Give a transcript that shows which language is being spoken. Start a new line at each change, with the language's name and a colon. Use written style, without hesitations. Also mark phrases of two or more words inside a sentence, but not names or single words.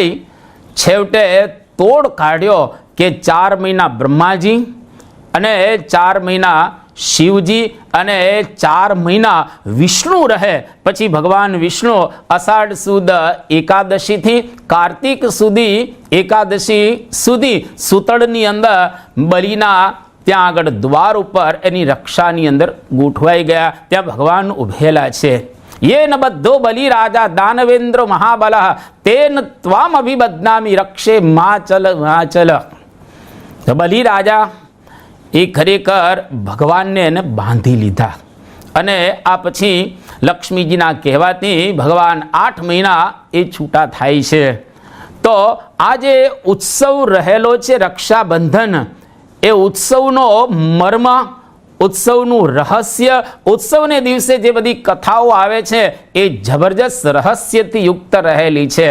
Gujarati: છેવટે તોડ કાઢ્યો કે 4 મહિના બ્રહ્માજી અને 4 મહિના શિવજી અને 4 મહિના વિષ્ણુ રહે. પછી ભગવાન વિષ્ણુ અષાઢ સુદ એકાદશીથી કાર્તિક સુધી એકાદશી સુધી સૂતળની અંદર બલિના ત્યાં આગળ દ્વાર ઉપર એની રક્ષાની અંદર ગોઠવાઈ ગયા. ત્યાં ભગવાન ઉભેલા છે.
Sanskrit: ये न बद्धो बलि राजा दानवेन्द्र महाबल तेन त्वाम अभिबध्नामी रक्षे माचल माचल.
Gujarati: તો બલિ રાજા એ ખરેખર ભગવાનને એને બાંધી લીધા. અને આ પછી લક્ષ્મીજીના કહેવાથી ભગવાન 8 મહિના એ છૂટા થાય છે. તો આ જે ઉત્સવ રહેલો છે રક્ષાબંધન, એ ઉત્સવનો મર્મ, ઉત્સવનું રહસ્ય, ઉત્સવને દિવસે જે બધી કથાઓ આવે છે એ જબરજસ્ત રહસ્યથી યુક્ત રહેલી છે.